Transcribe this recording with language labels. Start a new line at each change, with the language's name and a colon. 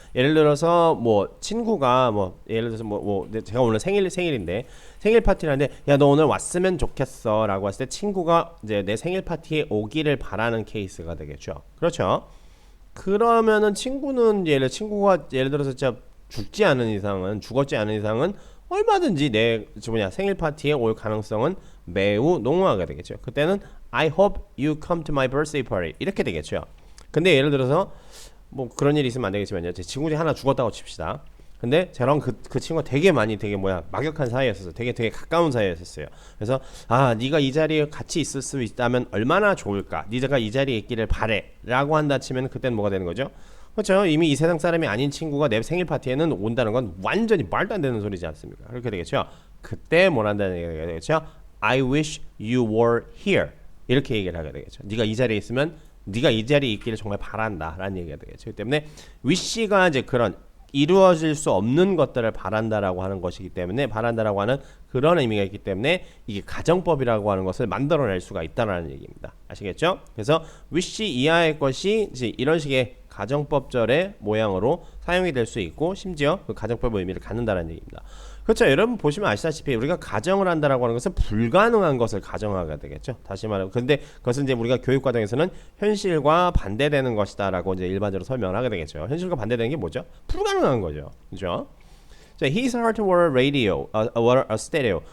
Korean: 예를 들어서 뭐 친구가 뭐 예를 들어서 뭐 제가 오늘 생일인데 생일 파티를 하는데 야 너 오늘 왔으면 좋겠어라고 했을 때 친구가 이제 내 생일 파티에 오기를 바라는 케이스가 되겠죠. 그렇죠. 그러면은 친구는 친구가 예를 들어서 진짜 죽었지 않은 이상은 얼마든지 내 생일 파티에 올 가능성은 매우 농후하게 되겠죠.
English: 그때는 I hope you come to my birthday party
Korean: 이렇게 되겠죠. 근데 예를 들어서 뭐 그런 일이 있으면 안 되겠지만요. 제 친구 중에 하나 죽었다고 칩시다. 근데 저랑 그 친구가 되게 막역한 사이였었어요. 되게 가까운 사이였었어요. 그래서 네가 이 자리에 같이 있을 수 있다면 얼마나 좋을까? 네가 이 자리에 있기를 바래라고 한다 치면 그때는 뭐가 되는 거죠? 그렇죠. 이미 이 세상 사람이 아닌 친구가 내 생일 파티에는 온다는 건 완전히 말도 안 되는 소리지 않습니까? 그렇게 되겠죠. 그때 뭘 한다는 얘기가 되겠죠.
English: I wish you were here
Korean: 이렇게 얘기를 하게 되겠죠. 네가 이 자리에 있으면 네가 이 자리에 있기를 정말 바란다라는 얘기가 되겠죠. 그렇기 때문에 wish가 이제 그런 이루어질 수 없는 것들을 바란다라고 하는 것이기 때문에 바란다라고 하는 그런 의미가 있기 때문에 이게 가정법이라고 하는 것을 만들어낼 수가 있다는 얘기입니다. 아시겠죠? 그래서 wish 이하의 것이 이제 이런 식의 가정법절의 모양으로 사용이 될 수 있고 심지어 그 가정법의 의미를 갖는다는 얘기입니다. 그렇죠. 여러분 보시면 아시다시피 우리가 가정을 한다라고 하는 것은 불가능한 것을 가정하게 되겠죠. 다시 말하면 근데 그것은 이제 우리가 교육 과정에서는 현실과 반대되는 것이다라고 이제 일반적으로 설명을 하게 되겠죠. 현실과 반대되는 게 뭐죠? 불가능한 거죠. 그렇죠?
English: 자, his heart were radio, were a stereo.